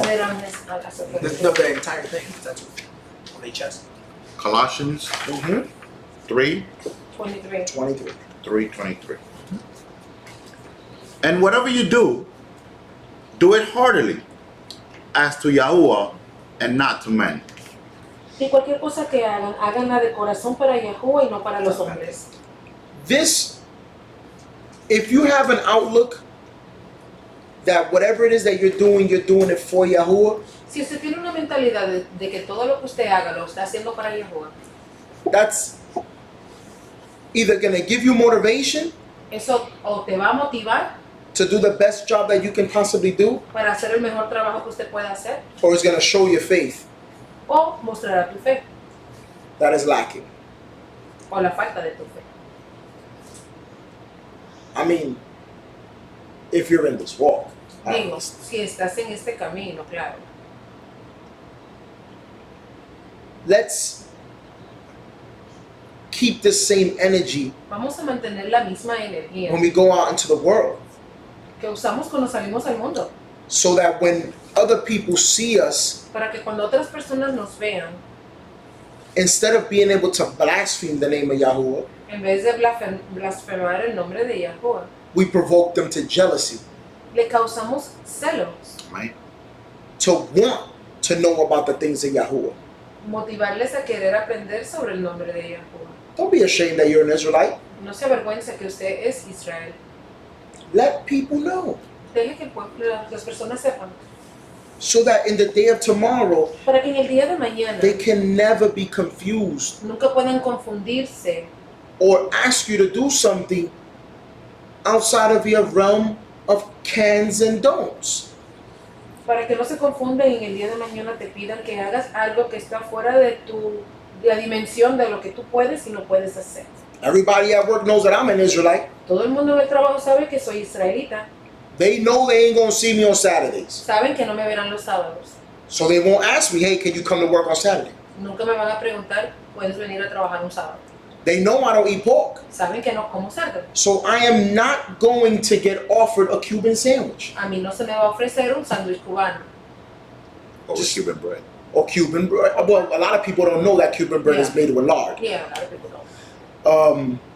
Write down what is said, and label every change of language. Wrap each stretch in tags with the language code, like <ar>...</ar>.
<en>The entire thing, the tattoo on their chest. Colossians Mm-hmm. 3, 23. 23. 3:23. And whatever you do it heartily, as to Yahuwah and not to men.</en> <es>Y cualquier cosa que hagan, háganla de corazón para Yahuwah y no para los hombres.</es> <en>This, if you have an outlook that whatever it is that you're doing it for Yahuwah,</en> <es>Si usted tiene una mentalidad de que todo lo que usted haga lo está haciendo para Yahuwah,</es> <en>that's either going to give you motivation</en> <es>Eso o te va a motivar</es> <en>to do the best job that you can possibly do,</en> <es>para hacer el mejor trabajo que usted pueda hacer,</es> <en>or it's going to show your faith</en> <es>o mostrará tu fe</es> <en>that is lacking.</en> <es>o la falta de tu fe.</es> <en>I mean, if you're in this walk.</en> <es>Digo, si estás en este camino, claro.</es> <en>Let's keep this same energy</en> <es>Vamos a mantener la misma energía</es> <en>when we go out into the world,</en> <es>que usamos cuando salimos al mundo,</es> <en>so that when other people see us,</en> <es>para que cuando otras personas nos vean,</es> <en>instead of being able to blaspheme the name of Yahuwah,</en> <es>en vez de blasfemar el nombre de Yahuwah,</es> <en>we provoke them to jealousy,</en> <es>le causamos celos,</es> <en>Right? to want to know about the things of Yahuwah.</en> <es>motivarles a querer aprender sobre el nombre de Yahuwah.</es> <en>Don't be ashamed that you're an Israelite.</en> <es>No se avergüenza que usted es Israel.</es> <en>Let people know,</en> <es>Deje que las personas sepan,</es> <en>so that in the day of tomorrow,</en> <es>para que en el día de mañana</es> <en>they can never be confused</en> <es>nunca puedan confundirse</es> <en>or ask you to do something outside of your realm of cans and don'ts.</en> <es>para que no se confundan y en el día de mañana te pidan que hagas algo que está fuera de la dimensión de lo que tú puedes y no puedes hacer.</es> <en>Everybody at work knows that I'm an Israelite.</en> <es>Todo el mundo en el trabajo sabe que soy israelita,</es> <en>They know they ain't gonna see me on Saturdays.</en> <es>saben que no me verán los sábados,</es> <en>So they won't ask me, hey, can you come to work on Saturday?</en> <es>nunca me van a preguntar, ¿puedes venir a trabajar un sábado?</es> <en>They know I don't eat pork.</en> <es>Saben que no como cerdo.</es> <en>So I am not going to get offered a Cuban sandwich</en> <es>A mí no se me va a ofrecer un sándwich cubano</es> <en>Or with Cuban bread. or Cuban bread. Well, a lot of people don't know that Cuban bread is Yeah. made with lard. Yeah, a lot of people don't.</en>